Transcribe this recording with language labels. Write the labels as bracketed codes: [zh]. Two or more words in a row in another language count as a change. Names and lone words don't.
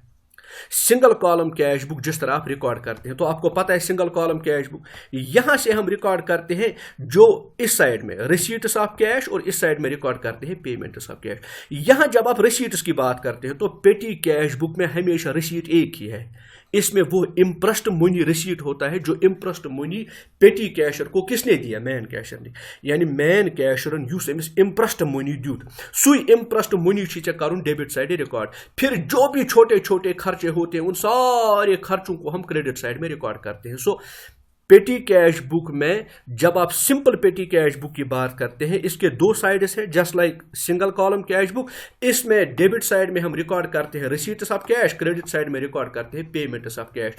[en] single column cash book [hi] जिस तरह आप रिकॉर्ड करते हैं, तो आपको पता है [en] single column cash book [hi] यहां से हम रिकॉर्ड करते हैं जो इस साइड में [en] receipts of cash, [hi] और इस साइड में रिकॉर्ड करते हैं [en] payments of cash. [hi] यहां जब आप रिसीट्स की बात करते हैं तो [en] petty cash book [hi] में हमेशा रिसीट एक ही है, इसमें वो [en] interest money receipt [hi] होता है जो [en] interest money petty cashier [hi] को किसने दिया, [en] main cashier [hi] ने। [ks] यानी [en] main cashieran [ks] युस अमिस [en] interest money [ks] दियुत, सुई [en] interest money [ks] चे करुन [en] debit side [ks] रिकॉर्ड। [hi] फिर जो भी छोटे छोटे खर्चे होते हैं उन सारे खर्चों को हम [en] credit side [hi] में रिकॉर्ड करते हैं। सो [en] petty cash book [hi] में जब आप [en] simple petty cash book [hi] की बात करते हैं, इसके दो साइड्स हैं, [en] just like single column cash book. [hi] इसमें [en] debit side [hi] में हम रिकॉर्ड करते हैं [en] receipts of cash, credit side [hi] में रिकॉर्ड करते हैं [en] payments of cash.